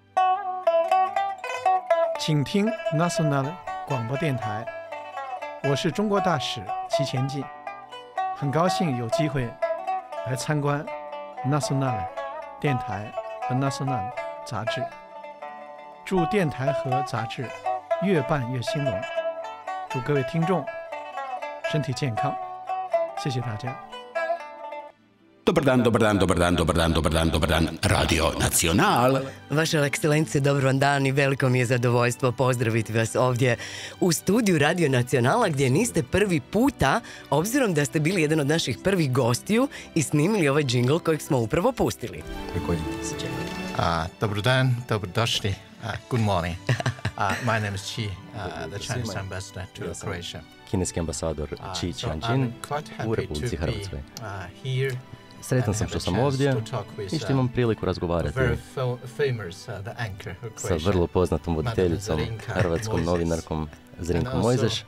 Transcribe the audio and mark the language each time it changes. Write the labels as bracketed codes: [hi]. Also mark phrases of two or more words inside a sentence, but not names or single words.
[zh] 请听 NACIONAL 广播电台，我是中国大使齐前进，很高兴有机会来参观 NACIONAL 电台和 NACIONAL 杂志，祝电台和杂志越办越兴隆，祝各位听众身体健康，谢谢大家。 [hr] Dobar dan, Radio Nacional. Vaša Ekscelencija, dobar vam dan i veliko mi je zadovoljstvo pozdraviti vas ovdje u studiju Radio Nacionala gdje niste prvi puta, obzirom da ste bili jedan od naših prvih gostiju i snimili ovaj džingl kojeg smo upravo pustili. Dobar dan, dobrodošli. [en] Good morning. My name is Qi, the Chinese ambassador to Croatia. [hr] Kineski ambasador Qi Qianjin u Republici Hrvatskoj. Sretan sam što sam ovdje i što imam priliku razgovarati sa vrlo poznatom voditeljicom, hrvatskom novinarkom Zrinkom Mojzeš.